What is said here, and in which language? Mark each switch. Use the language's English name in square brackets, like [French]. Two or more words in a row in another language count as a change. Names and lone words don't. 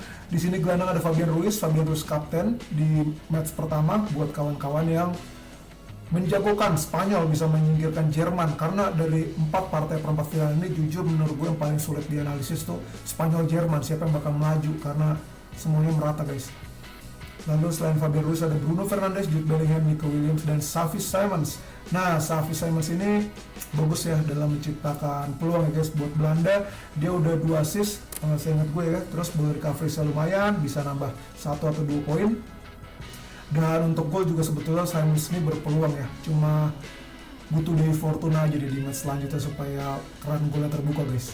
[Indonesian] Di sini gelandang ada Fabian Ruiz kapten di match pertama. Buat kawan-kawan yang menjagokan Spanyol bisa menyingkirkan Jerman, karena dari 4 partai perempat final ini jujur menurut gue yang paling sulit dianalisis tuh Spanyol Jerman, siapa yang bakal melaju, karena semuanya merata guys. Lalu selain Fabian Ruiz ada Bruno Fernandes, Jude Bellingham, Nico Williams, dan Xavi Simons. Nah, Xavi Simons ini bagus ya dalam menciptakan peluang ya guys buat Belanda. Dia udah 2 assist, saya ingat gue ya. Terus [English] ball recovery- [Indonesian] nya lumayan, bisa nambah 1 atau 2 poin. Dan untuk gol juga sebetulnya Simons ini berpeluang ya. Cuma butuh dari Fortuna aja di match selanjutnya supaya keran golnya terbuka guys.